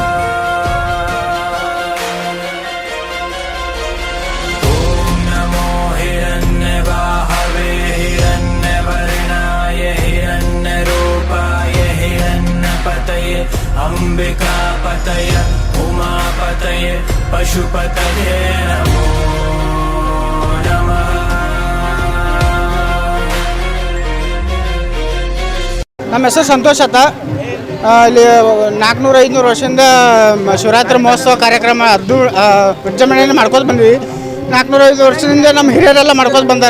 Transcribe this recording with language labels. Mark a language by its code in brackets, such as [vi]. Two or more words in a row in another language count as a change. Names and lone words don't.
[sa] ॐ नमो हिरण्यबाहवे हिरण्यवर्णाय हिरण्यरूपाय हिरण्यपतये अम्बिकापतये उमापतये पशुपतये नमो नमः. [kn] ನಮ್ಮ ಹೆಸರು ಸಂತೋಷ್ ಅಂತ. ಇಲ್ಲಿ 400-500 ವರ್ಷದಿಂದ ಶಿವರಾತ್ರಿ ಮಹೋತ್ಸವ ಕಾರ್ಯಕ್ರಮ ವಿಜೃಂಭಣೆಯನ್ನು ಮಾಡ್ಕೊಂಡು ಬಂದ್ವಿ. 400-500 ವರ್ಷದಿಂದ ನಮ್ಮ ಹಿರಿಯರೆಲ್ಲ ಮಾಡ್ಕೊಂಡು ಬಂದಾರ.